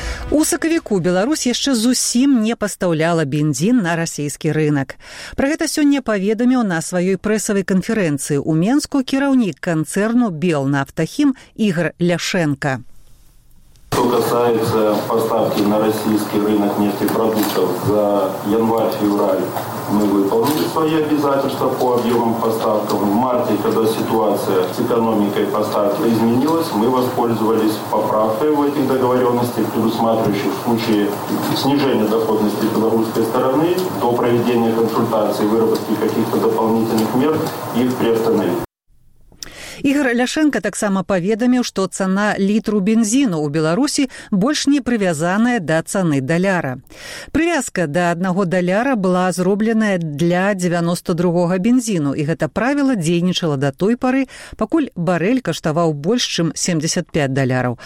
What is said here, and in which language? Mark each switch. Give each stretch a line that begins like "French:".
Belarusian: У сакавіку Беларусь яшчэ зусім не пастаўляла бензін на расійскі рынак. Пра гэта сёння паведаміў на сваёй прэсавай канферэнцыі ў Менску кіраўнік канцэрну «Белнафтахім» Ігар Ляшэнка.
Russian: Что касается поставки на российский рынок нефтепродуктов за январь-февраль, мы выполнили свои обязательства по объемам поставкам. В марте, когда ситуация с экономикой поставки изменилась, мы воспользовались поправкой в этих договоренностях, предусматривающих в случае снижения доходности белорусской стороны до проведения консультаций, выработки каких-то дополнительных мер, их приостановить.
Belarusian: Ігар Ляшэнка таксама паведаміў, што цана літру бензіну ў Беларусі больш не прывязаная да цаны даляра. Прывязка да 1 даляра была зробленая для 92-го бензіну, і гэта правіла дзейнічала да той пары, пакуль барэль каштаваў больш, чым 75 даляраў.